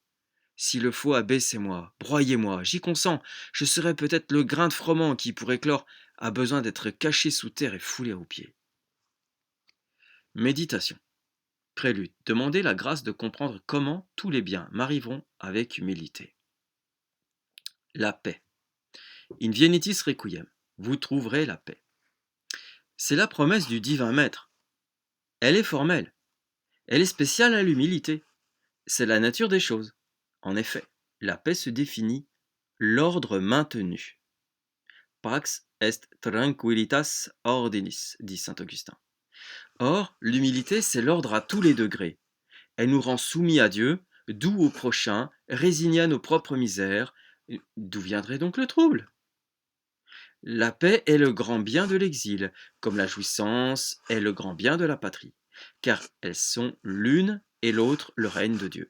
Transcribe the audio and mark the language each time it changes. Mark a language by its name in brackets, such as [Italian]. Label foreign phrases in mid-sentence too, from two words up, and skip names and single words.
[French] S'il le faut, abaissez-moi, broyez-moi, j'y consens, je serai peut-être le grain de froment qui, pour éclore, a besoin d'être caché sous terre et foulé aux pieds. Méditation. Prélude. Demandez la grâce de comprendre comment tous les biens m'arriveront avec humilité. La paix. [Latin] In vienitis requiem. [French] Vous trouverez la paix. C'est la promesse du divin maître. Elle est formelle. Elle est spéciale à l'humilité. C'est la nature des choses. En effet, la paix se définit l'ordre maintenu. [Latin] Pax est tranquillitas ordinis, [French] dit saint Augustin. Or, l'humilité, c'est l'ordre à tous les degrés. Elle nous rend soumis à Dieu, doux au prochain, résignés à nos propres misères. D'où viendrait donc le trouble? La paix est le grand bien de l'exil, comme la jouissance est le grand bien de la patrie, car elles sont l'une et l'autre le règne de Dieu.